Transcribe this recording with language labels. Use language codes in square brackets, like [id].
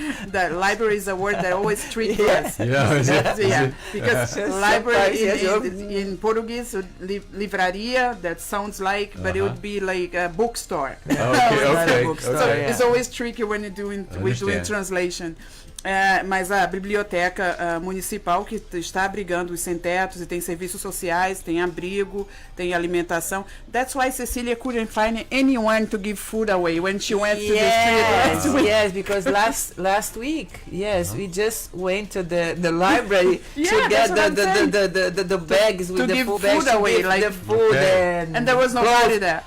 [en] The library is a word that always tricks us. Because library in Portuguese, livraria, that sounds like, but it would be like a bookstore. Okay. So it's always tricky when we're doing translation. [pt] Mas a biblioteca municipal, que está abrigando os sem-tetos e tem serviços sociais, tem abrigo, tem alimentação. [en] That's why Cecilia couldn't find anyone to give food away when she went to the street. Yes, because last week, we just went to the library to get the bags with the food away, like the food and there was nobody there.